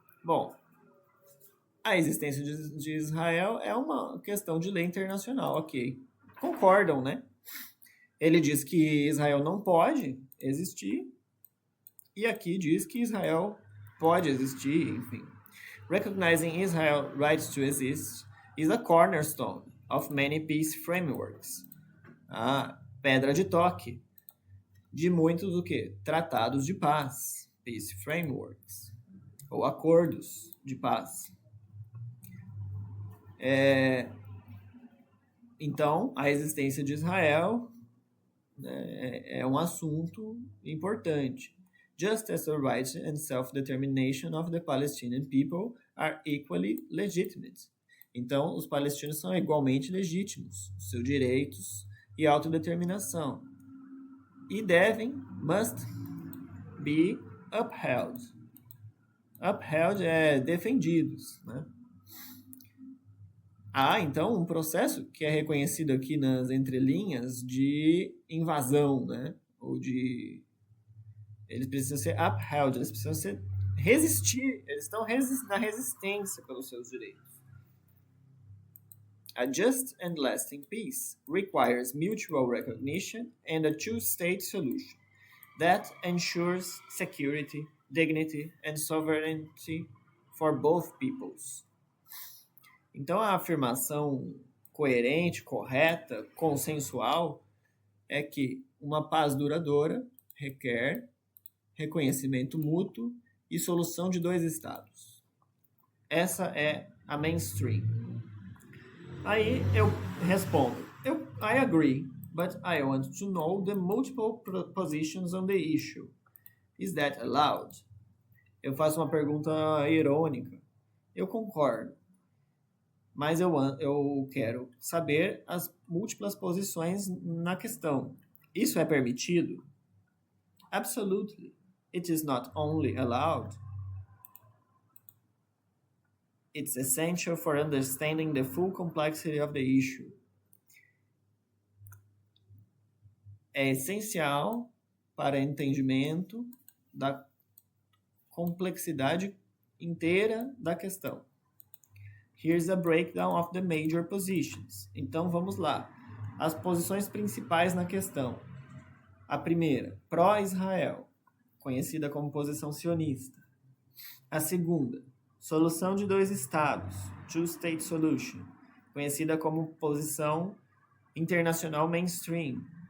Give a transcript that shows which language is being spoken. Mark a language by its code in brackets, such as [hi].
[pt] Bom, a existência de Israel é uma questão de lei internacional, ok. Concordam, né? Ele diz que Israel não pode existir e aqui diz que Israel pode existir, enfim. [en] Recognizing Israel's right to exist is a cornerstone of many peace frameworks. [pt] A pedra de toque de muitos o quê? Tratados de paz, [en] peace frameworks, [pt] ou acordos de paz. Então, a existência de Israel é um assunto importante. [en] Just as the rights and self-determination of the Palestinian people are equally legitimate. [pt] Então, os palestinos são igualmente legítimos, seus direitos e autodeterminação. E [en] must be upheld. [pt] Upheld é defendidos, né? Há, então, um processo que é reconhecido aqui nas entrelinhas de invasão, né? Ou de... Eles precisam ser upheld, eles precisam ser resistir, eles estão na resistência pelos seus direitos. [en] A just and lasting peace requires mutual recognition and a two-state solution that ensures security, dignity and sovereignty for both peoples. [pt] Então, a afirmação coerente, correta, consensual é que uma paz duradoura requer reconhecimento mútuo e solução de dois estados. Essa é a mainstream. Aí eu respondo, [en] I agree, but I want to know the multiple positions on the issue. Is that allowed? [pt] Eu faço uma pergunta irônica. Eu concordo, mas eu quero saber as múltiplas posições na questão. Isso é permitido? [en] Absolutely. It is not only allowed, it's essential for understanding the full complexity of the issue. [pt] É essencial para entendimento da complexidade inteira da questão. [en] Here's a breakdown of the major positions. [pt] Então, vamos lá. As posições principais na questão. A primeira, pró-Israel, conhecida como posição sionista. A segunda, solução de dois estados, [en] two-state solution, [pt] conhecida como posição internacional mainstream.